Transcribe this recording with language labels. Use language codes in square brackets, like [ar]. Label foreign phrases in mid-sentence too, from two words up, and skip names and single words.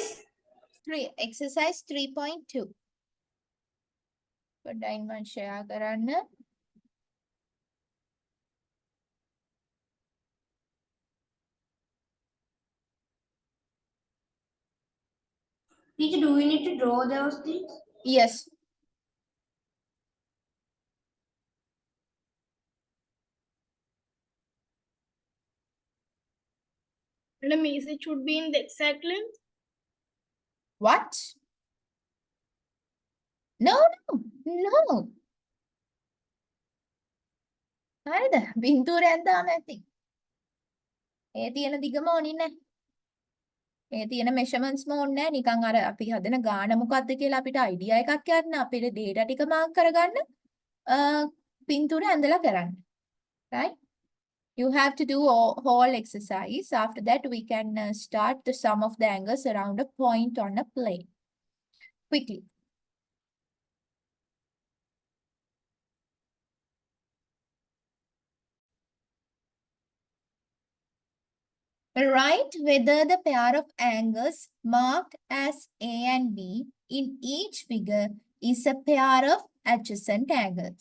[en] Exercise 3.2. [si] පොඩ්ඩක් මම share කරන්න. [en] Teacher, do we need to draw those things? Yes. Madam, is it should be in the exact length? What? No, no, no. [si] හරිද? බින්දුරෙන් දාන්න ඇති. ඒ තියෙන දිගම ඕනේ නැහැ. ඒ තියෙන measurementsම ඕනේ නැහැ. නිකන් අර අපි හදන ගාන මොකක්ද කියලා අපිට idea එකක් යන්න අපේ data ටික mark කරගන්න පින්තූර ඇඳලා කරන්න. [en] Right? You have to do whole exercise. After that, we can start the sum of the angles around a point on a plane. Quickly. Write whether the pair of angles marked as A and B in each figure is a pair of adjacent angles.